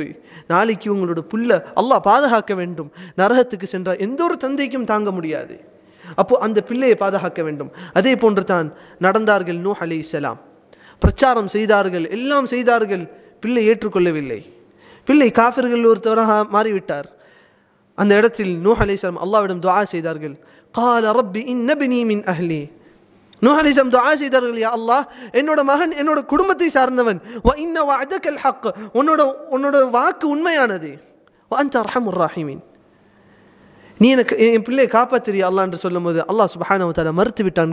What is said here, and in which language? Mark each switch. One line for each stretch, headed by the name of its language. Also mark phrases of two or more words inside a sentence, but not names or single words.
Tamil: நாளைக்கு உங்களோட புள்ள அல்லாஹ் பாதுகாக்க வேண்டும். நரகத்துக்கு சென்றால் எந்த ஒரு தந்தைக்கும் தாங்க முடியாது. அப்போ அந்த பிள்ளையை பாதுகாக்க வேண்டும். அதே போன்று தான் நடந்தார்கள். நூஹ் அலைஹிஸ்ஸலாம் பிரச்சாரம் செய்தார்கள், எல்லாம் செய்தார்கள், பிள்ளை ஏற்றுக்கொள்ளவில்லை. பிள்ளை காஃபிர்கள் ஒருத்தவராக மாறிவிட்டார். அந்த இடத்தில் நூஹ் அலைஹிஸ்ஸலாம் அல்லாஹ்விடம் துஆ செய்தார்கள்.
Arabic: قال رب إن ابني من أهلي,
Tamil: நூஹ் அலைஹிஸ்ஸலாம் துஆ செய்தார்கள்,
Arabic: يا الله,
Tamil: என்னோட மகன் என்னோட குடும்பத்தை சார்ந்தவன்,
Arabic: وإن وعدك الحق,
Tamil: உன்னோட வாக்கு உண்மையானது,
Arabic: وأنت أرحم الراحمين,
Tamil: நீ எனக்கு என் பிள்ளையை காப்பாத்துறியா அல்லாஹ் என்று சொல்லும்போது
Arabic: الله سبحانه وتعالى
Tamil: மறுத்து விட்டான்.